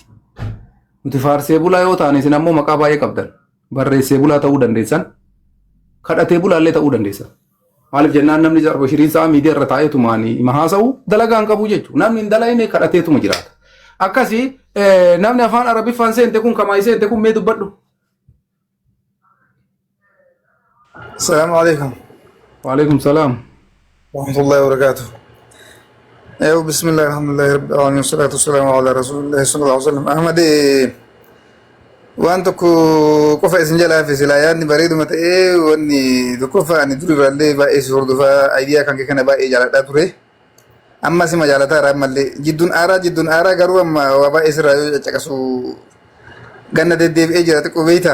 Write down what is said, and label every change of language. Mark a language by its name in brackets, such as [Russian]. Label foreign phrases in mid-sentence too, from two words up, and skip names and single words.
[Oromo] Nuti faarsee bulaa yoo taane isin ammoo maqaa baay'ee qabdan barreessee bulaa ta'uu dandeessan kadhatee bulaallee ta'uu dandeessan. Maaliif jennaan namni shiriin isaa miidiyaa irra taa'eetumaan hima haasa'u dalagaan qabu jechuudha. Namni hin dalagne kadhateetuma jiraata. Akkasii namni afaan Arabiffaan seente kun kamaa seente kun mee dubbadhu. [Arabic] السلام عليكم وعليكم السلام ورحمة الله وبركاته. أيوة بسم الله الحمد لله رب العالمين والصلاة والسلام على رسول الله صلى الله عليه وسلم. [Oromo] أحمد waan tokko qofa isin jalaa fi silaa yaadni bareeduma ta'ee wanni tokkoffaa ani duriraallee baay'ee si hordofaa ayidiyaa kan kee kana baay'ee jaaladhaa ture. Amma sima jaalataa irraa mallee jidduun aaraa garuu amma waa baay'ee sirraa yoo caccaqasu ganna deddeebi'ee jira xiqqoo beeyta.